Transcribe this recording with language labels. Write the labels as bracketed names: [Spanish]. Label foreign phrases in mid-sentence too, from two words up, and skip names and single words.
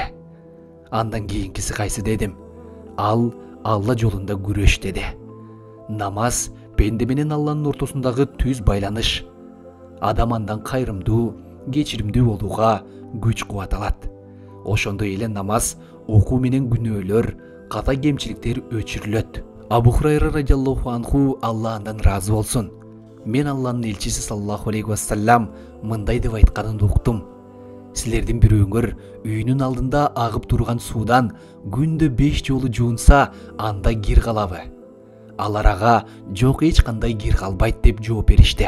[Kyrgyz] Андан кийинкиси кайсы дедим. Ал Алла жолунда күрөш деди. Намаз пенде менен Алланын ортосундагы түз байланыш. Адам андан кайрымдуу, кечиримдүү болууга күч кубат алат. Ошондой эле намаз окуу менен күнөөлөр, ката кемчиликтер өчүрүлөт. Абу Хурайра [Arabic] رضي الله عنه, [Kyrgyz] Алла андан ыраазы болсун, мен Алланын элчиси [Arabic] صلى الله عليه وسلم [Kyrgyz] мындай деп айтканын уктум. Силердин бирөөңөр үйүнүн алдында агып турган суудан күндө 5 жолу жуунса, анда кир калабы? Алар ага жок, эч кандай кир калбайт деп жооп беришти.